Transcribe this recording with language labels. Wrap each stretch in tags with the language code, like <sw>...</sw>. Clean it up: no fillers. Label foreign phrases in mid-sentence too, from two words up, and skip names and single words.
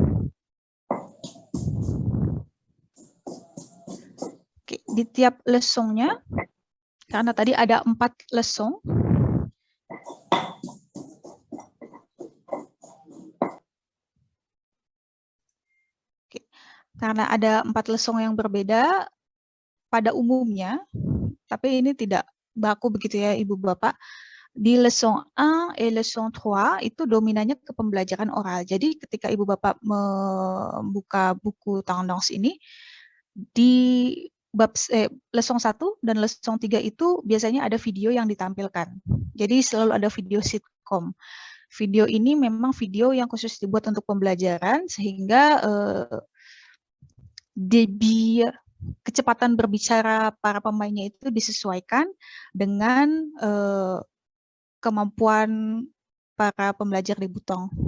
<id>Oke, di tiap leçonnya, karena tadi ada 4 leçon, karena ada 4 leçon yang berbeda, pada umumnya, tapi ini tidak baku begitu ya Ibu Bapak, di</id> <fr>leçon 1 et leçon 3</fr> <id>itu dominannya ke pembelajaran oral. Jadi ketika Ibu Bapak membuka buku tendance ini, di bab leçon 1 dan leçon 3 itu biasanya ada video yang ditampilkan. Jadi selalu ada video sitkom. Video ini memang video yang khusus dibuat untuk pembelajaran, sehingga debit kecepatan berbicara para pemainnya itu disesuaikan dengan kemampuan para pembelajar di Butong.</id>